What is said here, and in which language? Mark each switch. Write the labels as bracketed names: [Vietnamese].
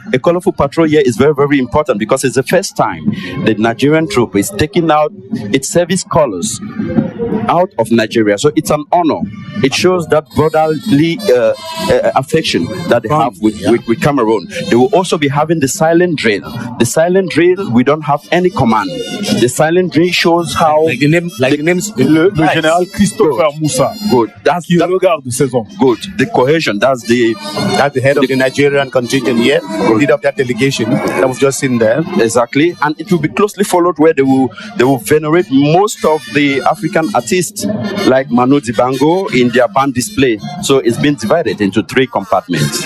[English] A colorful patrol here is very, very important because it's the first time the Nigerian troop is taking out its service colors out of Nigeria. So it's an honor. It shows that brotherly affection that they have with Cameroon. They will also be having the silent drill. The silent drill, we don't have any command. The silent drill shows how... Like the name, [French] Le général Christopher Moussa. [English] Good. [French] Qui regarde ces hommes. [English] Good. The cohesion, that's the head of the Nigerian contingent here, the leader of that delegation that was just in there. Exactly. And it will be closely followed where they will venerate most of the African artists like Manu Dibango in their band display. So it's been divided into 3 compartments.